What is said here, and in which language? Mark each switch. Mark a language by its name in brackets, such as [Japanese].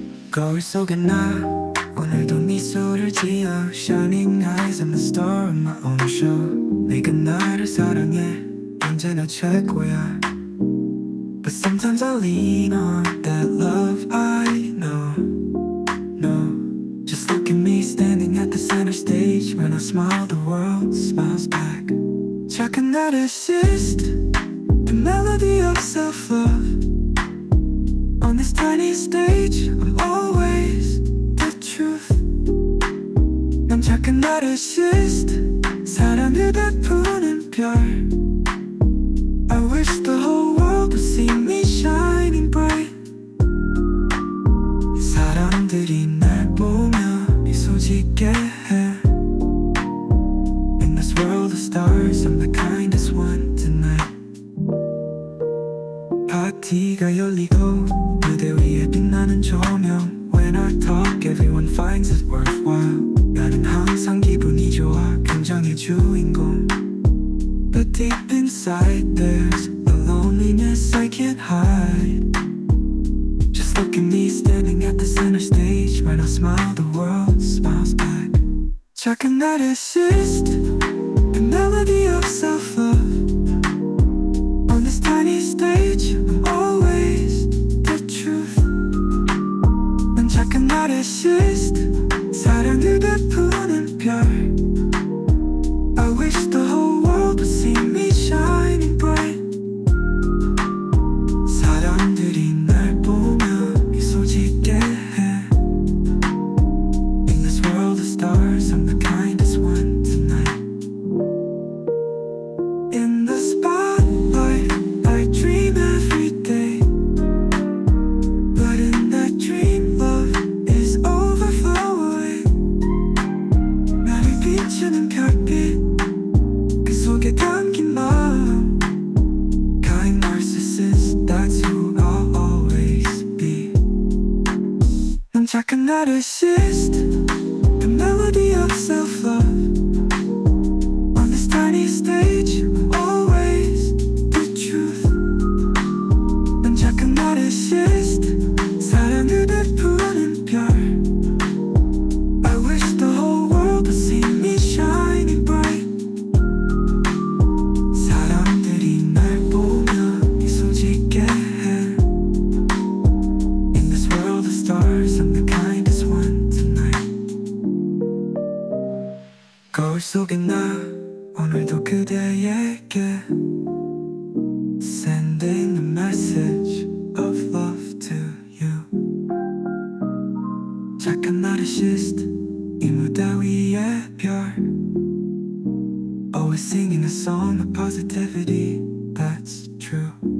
[Korean] 거울 속에 나 오늘도 미소를 지어 [English] Shining eyes and the star of my own show. [Korean] 내가 나를 사랑해 언제나 최고야. [English] But sometimes I lean on that love I know. No, just look at me standing at the center stage. When I smile the world smiles back. [Korean] 착한 나를 [English] assist the melody of self-love. On this tiny stage I'm always the truth. [Korean] 난 착한 나를 assist 사랑을 베푸는 별. [English] I wish the whole world would see me shining bright. [Korean] 사람들이 날 보며 미소 짓게 해. [English] In this world of stars I'm the kindest one tonight. [Korean] 파티가 열리고 무대 위에 빛나는 조명. [English] When I talk everyone finds it worthwhile. [Korean] 나는 항상 기분이 좋아 긍정의 주인공. [English] But deep inside there's a loneliness I can't hide. Just look at me standing at the center stage. When I smile the world smiles back. [Korean] 착한 나를 [English] assist the melody of self-love. On this tiny stage I'm always the truth. [Korean] 난 착한 나를 assist 사랑을 베푸는 별. [English] I wish the whole world would see me shining bright. [Korean] 사람들이 날 보며 미소 짓게 해. [English] In this world of stars I'm the kindest one tonight. In the spotlight I dream every day. But in that dream love is overflowing. [Korean] 나를 비추는 별빛 그 속에 담긴 마음. [English] Kind narcissist, that's who I'll always be. [Korean] 난 착한 나를 [English] assist the melody of self-love. On this tiny stage I'm always the truth. [Korean] 난 착한 나를 assist 사랑을 베푸는 별. [English] I wish the whole world would see me shining bright. [Korean] 사람들이 날 보며 미소 짓게 해. [English] In this world of stars I'm the kindest one tonight. [Korean] 거울 속에 나 오늘도 그대에게 [English] Sending a message of love to you. [Korean] 착한 나르시스트 이 무대 위의 별. [English] Always singing a song of positivity that's true.